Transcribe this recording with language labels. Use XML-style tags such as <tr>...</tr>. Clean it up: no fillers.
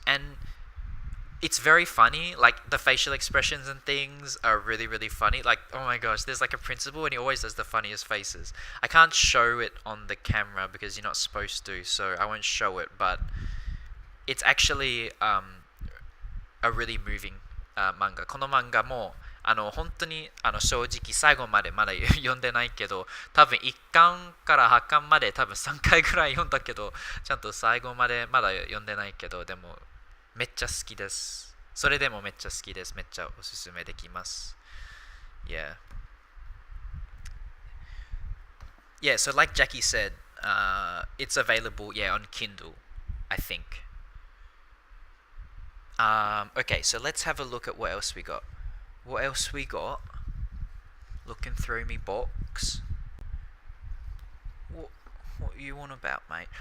<en>And it's very funny. Like, the facial expressions and things are really, really funny. Like, oh my gosh, there's like a principal, and he always does the funniest faces. I can't show it on the camera because you're not supposed to, so I won't show it. But it's actually a really moving manga.</en> <ja>この漫画も本当に正直最後までまだ読んでないけど、多分1巻から8巻まで多分3回ぐらい読んだけど、ちゃんと最後までまだ読んでないけど、でもめっちゃ好きです。それでもめっちゃ好きです。めっちゃおすすめできます。</ja> <en>Yeah. Yeah, so like Jackie said, it's available, on Kindle, I think. Okay, so let's have a look at what else we got. What else we got? Looking through me box. What you on about, mate?</en>